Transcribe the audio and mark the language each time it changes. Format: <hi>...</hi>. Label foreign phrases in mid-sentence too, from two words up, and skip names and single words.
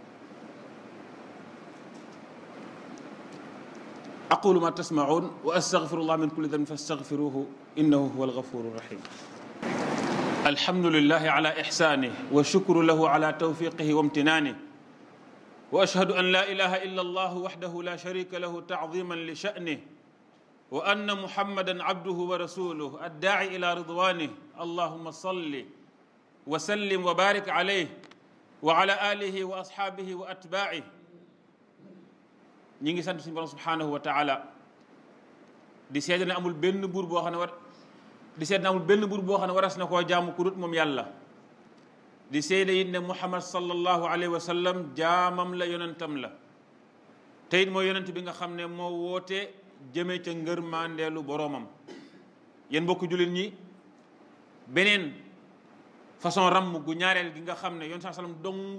<ar>أقول ما تسمعون وأستغفر الله من كل ذنب فاستغفروه إنه هو الغفور الرحيم الحمد لله على إحسانه والشكر له على توفيقه وامتنانه وأشهد أن لا إله إلا الله وحده لا شريك له تعظيما لشأنه وأن محمدا عبده ورسوله الداعي إلى رضوانه اللهم صل وسلم وبارك عليه وعلى آله وأصحابه وأتباعه</ar> <wo>ñi ngi sant suñu borom</wo> <ar>سبحانه وتعالى</ar> <wo>di seede ne amul benn buur boo xam ne waras na koo jaamu ku dut moom yàlla di seede it ne muhammad</wo> <ar>صلى الله عليه وسلم</ar> <wo>jaamam la yonentam la te it mooy yonent bi nga xam ne moo woote jëme ca ngërmandeelu boroomam yéen mbokku jullit ñi beneen façon ramm gu ñaareel gi nga xam ne yoon saa sallam dong</wo>